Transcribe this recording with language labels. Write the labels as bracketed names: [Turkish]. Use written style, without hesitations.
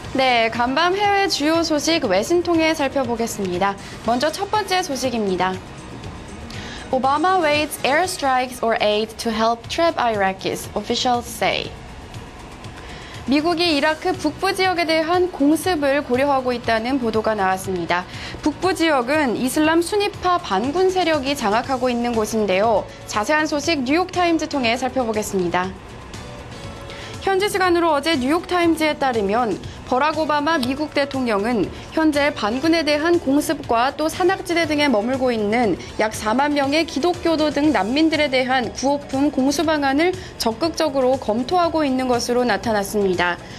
[Korean] 네, 간밤 해외 주요 소식 외신 통해 살펴보겠습니다. 먼저 첫 번째 소식입니다. [English] Obama waits airstrikes or aid to help trap Iraqis, officials say. [Korean] 미국이 이라크 북부 지역에 대한 공습을 고려하고 있다는 보도가 나왔습니다. 북부 지역은 이슬람 순위파 반군 세력이 장악하고 있는 곳인데요. 자세한 소식 뉴욕타임즈 통해 살펴보겠습니다. 현지 시간으로 어제 뉴욕타임즈에 따르면 버락 오바마 미국 대통령은 현재 반군에 대한 공습과 또 산악지대 등에 머물고 있는 약 4만 명의 기독교도 등 난민들에 대한 구호품 공수 방안을 적극적으로 검토하고 있는 것으로 나타났습니다.